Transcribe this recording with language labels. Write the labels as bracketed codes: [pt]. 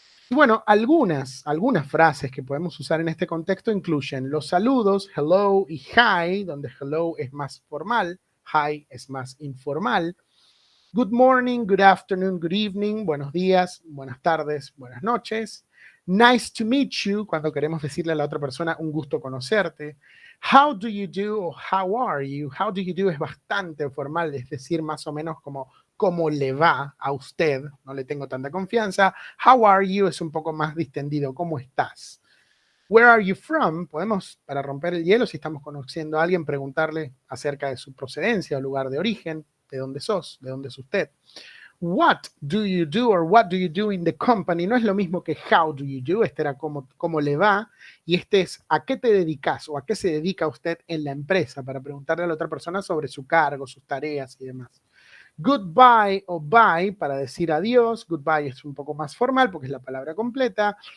[es] Y bueno, algunas frases que podemos usar en este contexto incluyen los saludos, hello y hi, donde hello es más formal, hi es más informal. [en] Good morning, good afternoon, good evening, [es] buenos días, buenas tardes, buenas noches. [en] Nice to meet you, [es] cuando queremos decirle a la otra persona un gusto conocerte. [en] How do you do o how are you? How do you do [es] es bastante formal, es decir, más o menos como cómo le va a usted, no le tengo tanta confianza. [en] How are you [es] es un poco más distendido, ¿cómo estás? [en] Where are you from? [es] Podemos, para romper el hielo, si estamos conociendo a alguien, preguntarle acerca de su procedencia o lugar de origen, de dónde sos, de dónde es usted. [en] What do you do or what do you do in the company? [es] No es lo mismo que [en] how do you do, [es] este era cómo le va, y este es a qué te dedicas o a qué se dedica usted en la empresa, para preguntarle a la otra persona sobre su cargo, sus tareas y demás. Goodbye o bye para decir adiós. Goodbye es un poco más formal porque es la palabra completa.